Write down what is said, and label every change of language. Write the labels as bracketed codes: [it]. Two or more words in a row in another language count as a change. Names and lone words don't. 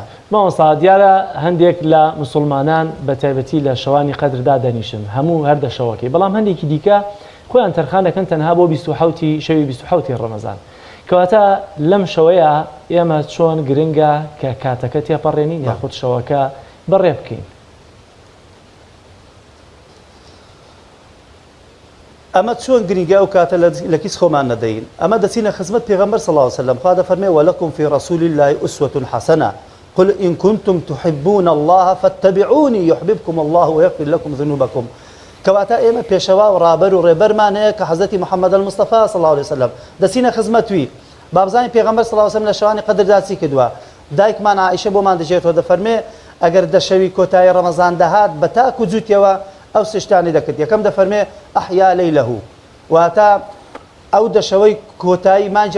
[ckb] مامۆستا دیارە هەندێک لە مسلمانان بە تایبەتی لە شەوانی قەدردا دەنیشن هەموو هەردە شەوەکەی بەڵام هەندێکی دیکە خۆیان تەرخان دەکەن تەنها بۆ 27 شەوی 27 ڕەمەزان کەواتە لەم شەوەیە ئێمە چۆن گرنگە کە کاتەکە تێپەڕێنین یاخود شەوەکە بەڕێ بکەین. ئەمە چۆن گرنگە ئەو کاتە لە کیس خۆمان نەدەین ئەمە دەچینە خزمەت پێغەمبەر [ar] صلی الله علیه وسلم [ckb] خوا دەفەرمێ [ar] وەلەکم فی رسول الله ئوسوة حسنة قل إن كنتم تحبون الله فاتبعوني يحببكم الله ويغفر لكم ذنوبكم [ckb] کەواتە ئێمە پێشەوا و ڕابەر و ڕێبەرمان هەیە کە حەزەتی محەممەد المستەفا [ar] صلی الله علیه وسلم [ckb] دەچینە خزمەتوی بابزانی پێغەمبەر [ar] صلی الله علیه وسلم [ckb] لە شەوانی قەدردا چی کردووە دایکمان عائیشە بۆمان دەژێتەوە دەفەرمێ ئەگەر دەشەوی کۆتایی ڕەمەزان دەهات بە تاک و جووتیەوە ئەو سشتانی دەکرد یەکەم دەفەرمێ [ar] ئەحیا لەیلەهو [ckb] واتە ئەو دەشەوەی کۆتایی مانجی